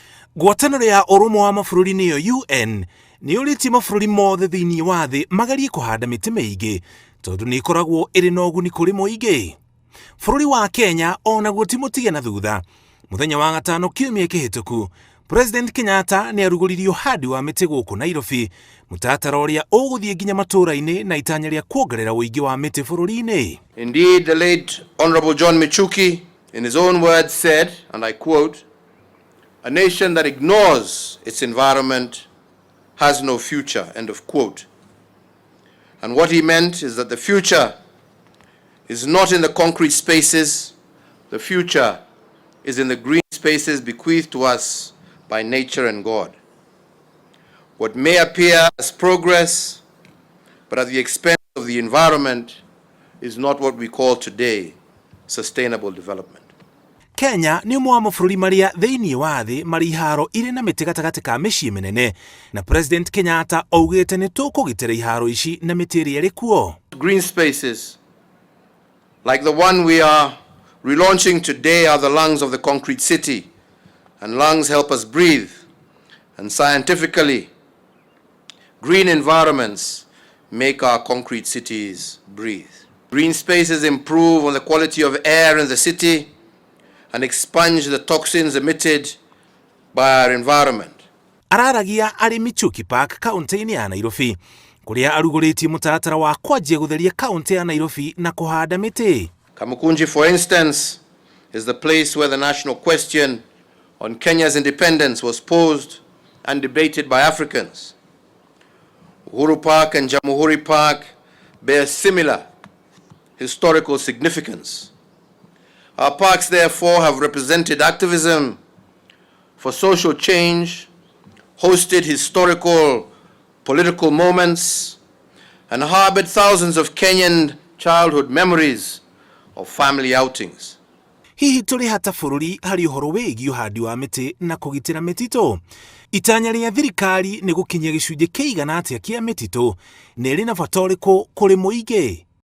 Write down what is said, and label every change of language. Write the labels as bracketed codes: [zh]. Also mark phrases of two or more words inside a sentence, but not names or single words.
[ki] Ngwatanĩro ya ũrũmwe wa mabũrũri nĩyo UN nĩ ũrĩtie mabũrũri mothe thĩinĩ wa thĩ magarie kũhanda mĩtĩ mĩingĩ tondũ nĩ ikoragwo ĩrĩ na ũguni kũrĩ mũingĩ. Bũrũri wa Kenya onaguo ti mũtige na thutha. Mũthenya wa gatano kiumia kĩhĩtũku, President Kenyatta nĩ arugũririe ũhandi wa mĩtĩ gũkũ Nairobi, mũtaratara ũrĩa ũgũthiĩ nginya matũũra-inĩ na itanya rĩa kuongerera ũingĩ wa mĩtĩ bũrũri-inĩ. [en] Indeed, the late Honorable John Michuki, in his own words, said, and I quote, "A nation that ignores its environment has no future," end of quote. And what he meant is that the future is not in the concrete spaces, the future is in the green spaces bequeathed to us by nature and God. What may appear as progress, but at the expense of the environment, is not what we call today sustainable development. [ki] Kenya nĩ ũmwe wa mabũrũri marĩa thĩinĩ wa thĩ marĩ iharo irĩ na mĩtĩ gatagatĩ ka mĩciĩ mĩnene, na President Kenyatta augĩte nĩ tũkũgitĩra iharo ici na mĩtĩ ĩrĩa ĩrĩ kuo. [en] Green spaces like the one we are relaunching today are the lungs of the concrete city, and lungs help us breathe, and scientifically green environments make our concrete cities breathe. Green spaces improve on the quality of air in the city and expunge the toxins emitted by our environment. [ki] Araragia arĩ Michuki Park, kaunti-inĩ ya Nairobi, kũrĩa arugũrĩtie mũtaratara wa kwanjia gũtheria kaunti ya Nairobi na kũhanda mĩtĩ. [en] Kamukunji, for instance, is the place where the national question on Kenya's independence was posed and debated by Africans. Uhuru Park and Jamhuri Park bear similar historical significance. Our parks, therefore, have represented activism for social change, hosted historical political moments, and harbored thousands of Kenyan childhood memories of family outings. [ki] Hihi tũrĩ hata bũrũri harĩ ũhoro wĩgiĩ ũhandi wa mĩtĩ na kũgitĩra mĩtitũ? Itanya rĩa thirikari nĩ gũkinyia gĩcunjĩ kĩigana atĩa kĩa mĩtitũ, na ĩrĩ na bata ũrĩkũ kũrĩ mũingĩ?